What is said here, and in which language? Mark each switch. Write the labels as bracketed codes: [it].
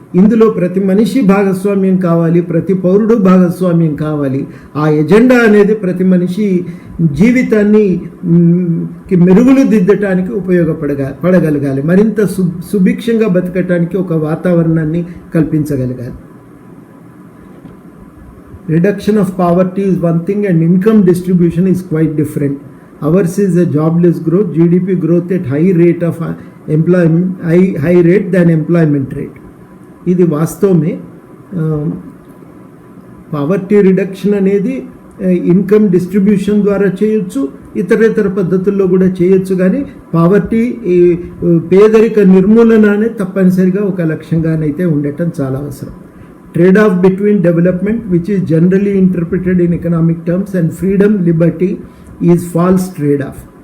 [te] ఇందులో ప్రతి మనిషి భాగస్వామ్యం కావాలి, ప్రతి పౌరుడు భాగస్వామ్యం కావాలి. ఆ ఎజెండా అనేది ప్రతి మనిషి జీవితాన్ని మెరుగులు దిద్దటానికి పడగలగాలి, మరింత సుభిక్షంగా బతకటానికి ఒక వాతావరణాన్ని కల్పించగలగాలి. [en] Reduction of poverty is one thing and income distribution is quite different. Ours is a jobless growth, GDP growth at high rate of employment, high rate than employment rate. [te] ఇది వాస్తవమే. పావర్టీ రిడక్షన్ అనేది income distribution ద్వారా చేయొచ్చు, ఇతర పద్ధతుల్లో కూడా చేయొచ్చు. కానీ పావర్టీ, పేదరిక నిర్మూలన అనేది తప్పనిసరిగా ఒక లక్ష్యంగానైతే ఉండటం చాలా అవసరం. [en] Trade-off between development, which is generally interpreted in economic terms, and freedom, liberty is false trade-off.